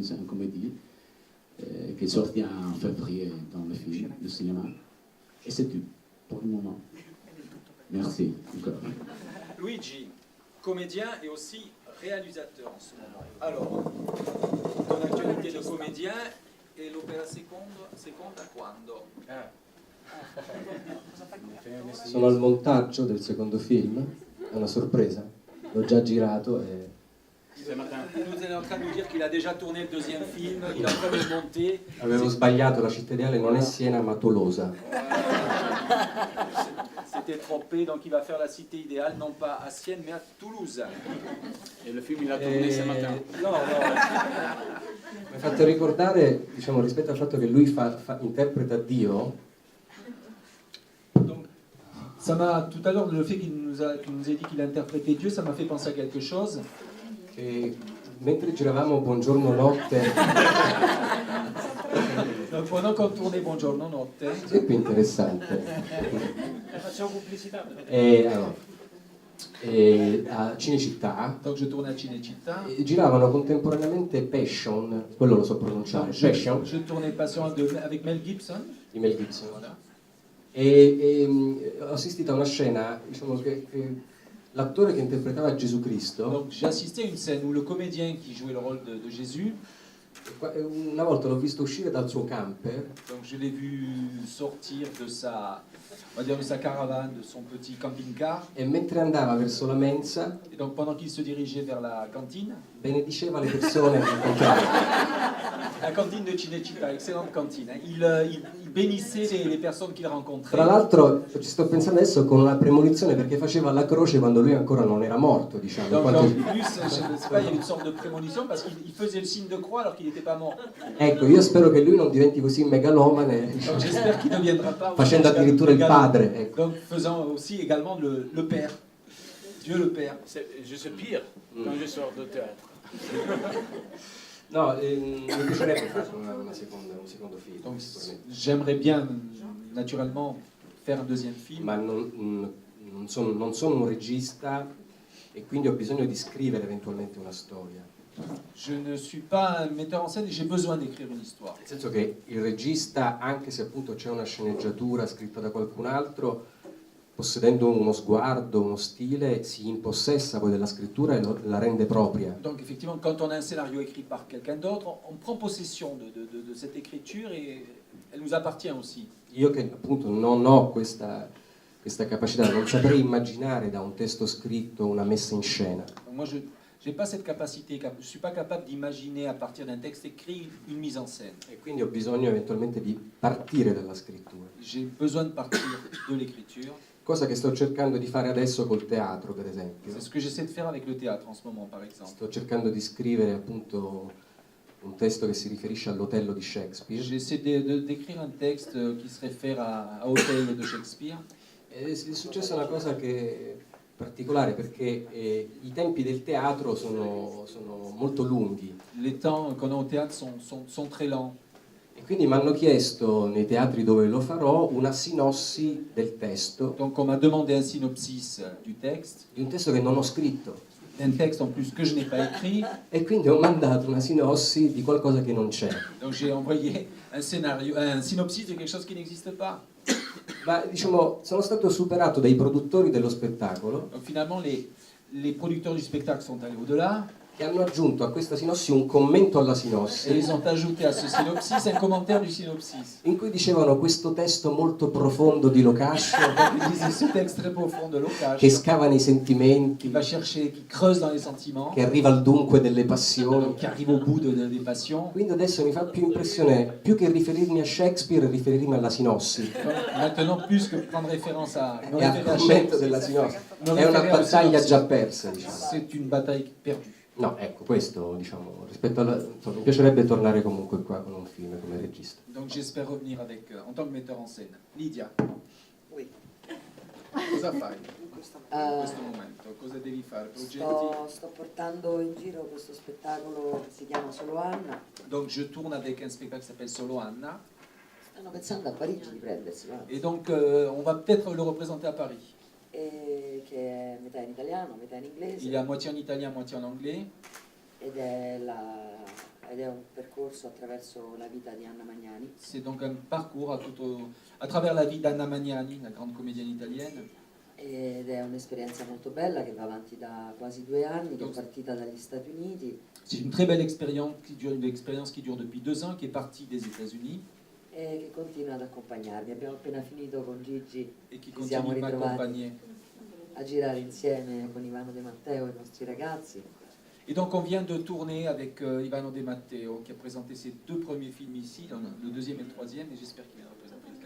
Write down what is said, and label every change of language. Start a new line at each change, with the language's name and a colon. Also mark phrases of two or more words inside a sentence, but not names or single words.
French: C'est une comédie qui est sortie en février dans le film, le cinéma. Et c'est tout pour le moment. Merci encore. Luigi, comédien et aussi réalisateur en ce moment. Alors, ton actualité de comédien et
Italian: l'opera seconda quando? Sono al montaggio del secondo film, è una sorpresa, l'ho già girato e...
French: Il nous est en train de nous dire qu'il a déjà tourné le deuxième film, il est en train de le monter.
Italian: Avevo sbagliato, la città ideale non è Siena ma Tolosa.
French: C'était trompé, donc il va faire la cité idéale, non pas à Sienne, mais à Toulouse. Et le film il a tourné ce matin.
Italian: No. Mi ha fatto ricordare, diciamo, rispetto al fatto che lui interpreta Dio.
French: Donc, ça m'a, tout à l'heure, le fait qu'il nous ait dit qu'il interprétait Dieu, ça m'a fait penser à quelque chose.
Italian: Che mentre giravamo Buongiorno Notte,
French: Donc pendant qu'on tournait Buongiorno Notte,
Italian: è più interessante. Facciamo pubblicità. A Cinecittà,
French: donc je tournais à Cinecittà.
Italian: Giravano contemporaneamente Passion, quello lo so pronunciare, Passion,
French: Je tournais Passion avec Mel Gibson.
Italian: di Mel Gibson. E ho assistito a una scena, diciamo che l'attore che interpretava Gesù Cristo.
French: Donc j'ai assisté à une scène où le comédien qui jouait le rôle de Jésus.
Italian: Una volta l'ho visto uscire dal suo camper.
French: Donc je l'ai vu sortir de sa, on va dire de sa caravane, de son petit camping-car.
Italian: E mentre andava verso la mensa,
French: et donc pendant qu'il se dirigeait vers la cantine,
Italian: benediceva le persone che incontrava.
French: La cantine de Cinecittà, excellente cantine. Il bénissait les personnes qu'il rencontrait.
Italian: Tra l'altro ci sto pensando adesso con una premonizione perché faceva la croce quando lui ancora non era morto, diciamo.
French: Donc en plus, je sais pas, il y avait une sorte de prémonition parce qu'il faisait le signe de croix alors qu'il n'était pas mort.
Italian: Ecco, io spero che lui non diventi così megalomane,
French: Donc j'espère qu'il ne deviendra pas
Italian: facendo addirittura il padre. Ecco.
French: Donc faisant aussi également le Père. Dieu le Père. Je suis pire quand je sors de théâtre.
Italian: No, mi piacerebbe fare un secondo film.
French: Donc j'aimerais bien naturellement faire un deuxième film.
Italian: Ma non sono un regista e quindi ho bisogno di scrivere eventualmente una storia.
French: Je ne suis pas un metteur en scène et j'ai besoin d'écrire une histoire.
Italian: Nel senso che il regista, anche se appunto c'è una sceneggiatura scritta da qualcun altro, possedendo uno sguardo, uno stile, si impossessa poi della scrittura e la rende propria.
French: Donc effectivement, quand on a un scénario écrit par quelqu'un d'autre, on prend possession de cette écriture et elle nous appartient aussi.
Italian: Io che appunto non ho questa capacità, non saprei immaginare da un testo scritto una messa in scena.
French: Moi, je n'ai pas cette capacité, je ne suis pas capable d'imaginer à partir d'un texte écrit une mise en scène.
Italian: E quindi ho bisogno eventualmente di partire dalla scrittura.
French: J'ai besoin de partir de l'écriture.
Italian: Cosa che sto cercando di fare adesso col teatro, per esempio.
French: C'est ce que j'essaie de faire avec le théâtre en ce moment, par exemple.
Italian: Sto cercando di scrivere appunto un testo che si riferisce all'Otello di Shakespeare.
French: J'essaie d'écrire un texte qui se réfère à Othello de Shakespeare.
Italian: È successa una cosa particolare perché i tempi del teatro sono molto lunghi.
French: Les temps qu'on a au théâtre sont très lents.
Italian: E quindi mi hanno chiesto nei teatri dove lo farò una sinossi del testo.
French: Donc on m'a demandé un synopsis du texte.
Italian: Di un testo che non ho scritto.
French: Un texte en plus que je n'ai pas écrit.
Italian: E quindi ho mandato una sinossi di qualcosa che non c'è.
French: Donc j'ai envoyé un scénario, un synopsis de quelque chose qui n'existe pas.
Italian: Ma diciamo, sono stato superato dai produttori dello spettacolo.
French: Donc finalement les producteurs du spectacle sont allés au-delà.
Italian: Che hanno aggiunto a questa sinossi un commento alla sinossi.
French: Et ils ont ajouté à ce synopsis un commentaire du synopsis.
Italian: In cui dicevano questo testo molto profondo di Locascio.
French: Ils disaient ce texte très profond de Locascio.
Italian: Che scava nei sentimenti.
French: Qui va chercher, qui creuse dans les sentiments.
Italian: Che arriva al dunque delle passioni.
French: Qui arrive au bout des passions.
Italian: Quindi adesso mi fa più impressione, più che riferirmi a Shakespeare, riferirmi alla sinossi.
French: Maintenant, plus que prendre référence à
Italian: E al commento della sinossi. È una battaglia già persa, diciamo.
French: C'est une bataille perdue.
Italian: No, ecco, questo, diciamo, rispetto alla... Insomma, mi piacerebbe tornare comunque qua con un film come regista.
French: Donc j'espère revenir avec, en tant que metteur en scène. Lidia. Oui.
Italian: Cosa fai in questo momento? Cosa devi fare? Progetti? Sto portando in giro questo spettacolo che si chiama Solo Anna.
French: Donc je tourne avec un spectacle qui s'appelle Solo Anna.
Italian: Stanno pensando a Parigi di prenderselo.
French: Et donc on va peut-être le représenter à Paris.
Italian: Che è metà in italiano, metà in inglese.
French: Il est à moitié en italien, moitié en anglais.
Italian: Ed è un percorso attraverso la vita di Anna Magnani.
French: C'est donc un parcours à travers la vie d'Anna Magnani, la grande comédienne italienne.
Italian: Ed è un'esperienza molto bella che va avanti da quasi 2 anni, che è partita dagli Stati Uniti.
French: C'est une très belle expérience qui dure depuis 2 ans, qui est partie des États-Unis.
Italian: E che continua ad accompagnarmi. Abbiamo appena finito con Gigi, e che ci siamo
French: continue à
Italian: ritrovati
French: m'accompagner.
Italian: a girare insieme con Ivano De Matteo e i nostri ragazzi.
French: Et donc on vient de tourner avec Ivano De Matteo qui a présenté ses 2 premiers films ici, le deuxième et le troisième, et j'espère qu'il viendra présenter le